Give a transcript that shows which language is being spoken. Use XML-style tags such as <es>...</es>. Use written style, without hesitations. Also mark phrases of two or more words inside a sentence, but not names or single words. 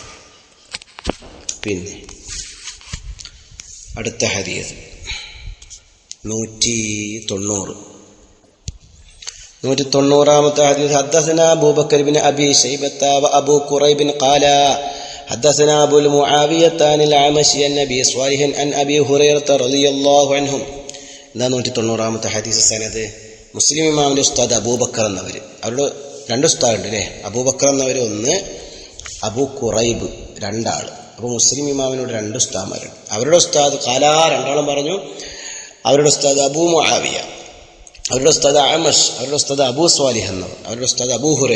<ml>പിന്നെ അടുത്ത ഹദീസ് 190</ml> <ar>حديث حدثنا أبو بكر بن أبي شيبة وأبو كريب قال حدثنا أبو المعاوية عن الأعمش عن أبي صالح عن أبي هريرة رضي الله عنهم.</ar> <ml>190 ഹദീസ് സനദ് മുസ്ലിം ഇമാമിന്റെ ഉസ്താദ് അബൂബക്കർ എന്നവർ. അവരുടെ രണ്ട് ഉസ്താദുണ്ട് അല്ലേ? അബൂബക്കർ എന്നവർ ഒന്ന്, അബൂ ഖുറൈബ് രണ്ടാൾ. അപ്പോൾ മുസ്ലിം ഇമാമിനോട് രണ്ട് ഉസ്താദന്മാരുണ്ട്. അവരുടെ ഉസ്താദ് കാലാ രണ്ടാളും പറഞ്ഞു. അവരുടെ ഉസ്താദ് അബൂ മുആവിയ, അവരുടെ ഉസ്താദ് അഅമഷ്, അവരുടെ ഉസ്താദ് അബൂ സ്വാലിഹ് എന്നവർ, അവരുടെ ഉസ്താദ് അബൂ ഹുറൈറ.</ml>